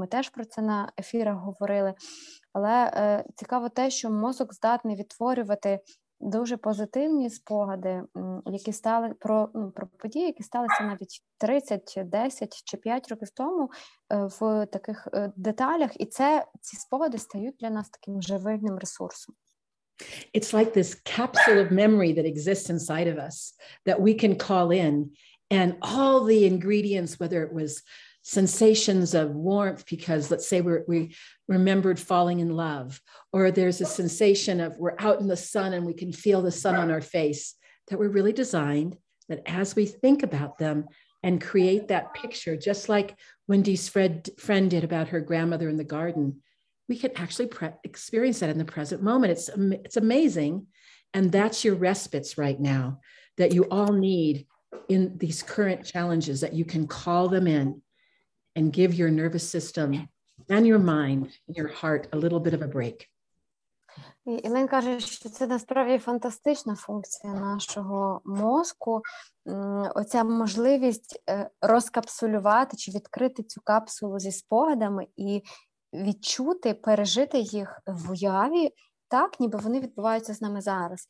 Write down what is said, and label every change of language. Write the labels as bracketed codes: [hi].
[uk] Ми теж про це на ефірах говорили. Але цікаво те, що мозок здатний відтворювати дуже позитивні спогади, які стали про події, які сталися навіть 30, 10 чи 5 років тому в таких деталях, і ці спогади стають для нас таким живильним ресурсом. [en] It's like this capsule of memory that exists inside of us that we can call in, and all the ingredients, whether it was sensations of warmth, because let's say we remembered falling in love, or there's a sensation of we're out in the sun and we can feel the sun on our face, that we're really designed that as we think about them and create that picture, just like Wendy's friend did about her grandmother in the garden, we can actually experience that in the present moment. It's amazing. And that's your respites right now that you all need in these current challenges, that you can call them in and give your nervous system and your mind and your heart a little bit of a break. [uk] Ілен каже, що це насправді фантастична функція нашого мозку, оця можливість розкапсулювати чи відкрити цю капсулу зі спогадами і відчути, пережити їх в уяві так, ніби вони відбуваються з нами зараз.